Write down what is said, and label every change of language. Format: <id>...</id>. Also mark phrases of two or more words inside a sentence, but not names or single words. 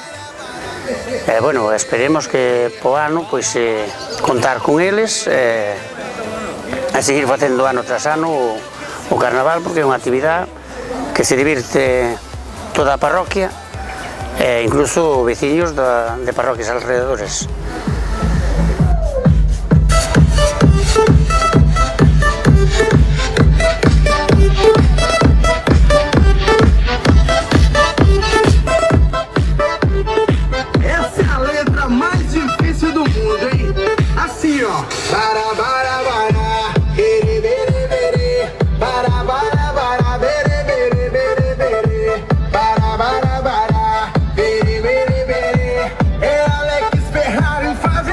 <gl>Bueno, esperemos que po ano pois, contar con eles e seguir facendo ano tras ano o carnaval, porque é unha actividade que se divirte toda a parroquia e incluso veciños de parroquias alrededores.</gl> <pt>Essa é a letra mais difícil do mundo, hein? Assim, ó. Para, bere, bere, bere. Para, bere, bere, bere, bere. Para, bere, bere, bere. É Alex Ferrari.</pt>